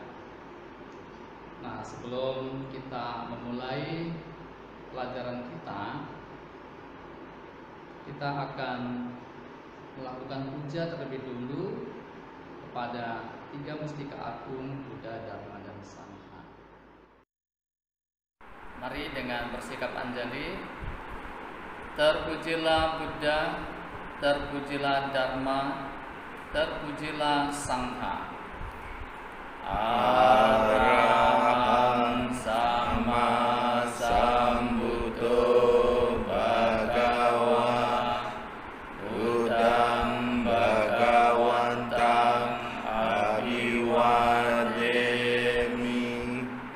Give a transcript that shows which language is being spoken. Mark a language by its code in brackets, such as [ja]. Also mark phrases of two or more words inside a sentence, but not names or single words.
[id] Nah, sebelum kita memulai pelajaran kita akan melakukan puja terlebih dulu kepada tiga mustika agung Buddha, Dharma, dan Sangha. Mari dengan bersikap anjali. Terpujilah Buddha, terpujilah Dharma, terpujilah Sangha. [pi] Arahang Sama Sambuddho Bhagava Buddhang Bhagavantang Abhiwademi